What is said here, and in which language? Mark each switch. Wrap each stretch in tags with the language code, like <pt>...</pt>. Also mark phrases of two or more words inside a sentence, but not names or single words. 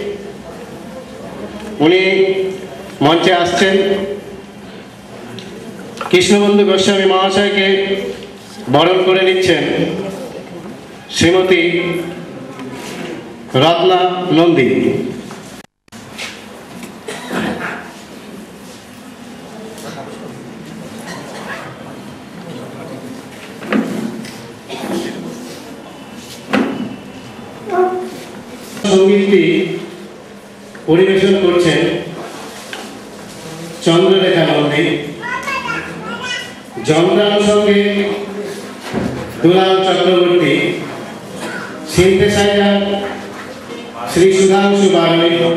<bn>উনি মঞ্চে আসছেন কৃষ্ণবন্ধু গোস্বামী মহাশয় কে বরণ করে নিচ্ছেন শ্রীমতী রত্না নন্দী। संगीतটি পরিবেশন করছেন চন্দ্রলেখা নন্দী। যন্ত্রাংশ সঙ্গে দুলাল চক্রবর্তী, সিনথেসাইজার श्री सुधांशु बागड़ी।</bn>